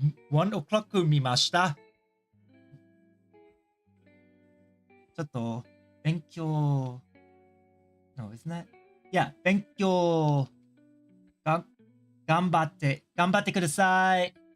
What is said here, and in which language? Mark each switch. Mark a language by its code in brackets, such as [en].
[ja] 1 o'clock 見ました。ちょっと、勉強、 [en] No, isn't that? [ja] Yeah, 勉強、頑張ってください。